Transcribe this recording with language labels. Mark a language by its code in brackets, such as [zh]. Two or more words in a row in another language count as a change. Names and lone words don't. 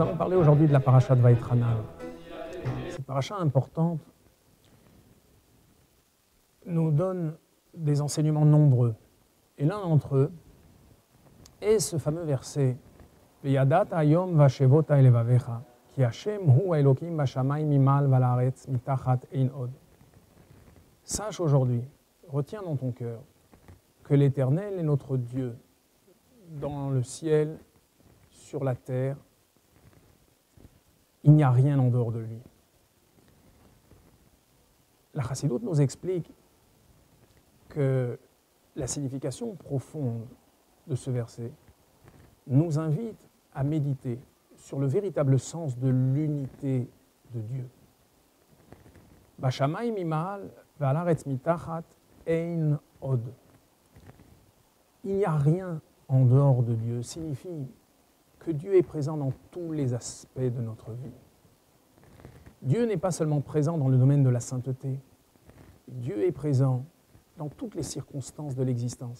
[fr] parler aujourd'hui de la paracha de Vaïtranan. Cette paracha importante nous donne des enseignements nombreux. Et l'un d'entre eux est ce fameux verset [he] וידעת היום והשבת אל לבבך כי השם הוא אלקים בשמים ממעל ועל הארץ מתחת אין עוד. [fr] Sache aujourd'hui, retiens dans ton cœur que l'Éternel est notre Dieu dans le ciel, sur la terre. Il n'y a rien en dehors de lui. La Chassidoute nous explique que la signification profonde de ce verset nous invite à méditer sur le véritable sens de l'unité de Dieu. [he] בשמים ממעל ועל הארץ מתחת אין עוד. [fr] Il n'y a rien en dehors de Dieu signifie que Dieu est présent dans tous les aspects de notre vie. Dieu n'est pas seulement présent dans le domaine de la sainteté. Dieu est présent dans toutes les circonstances de l'existence.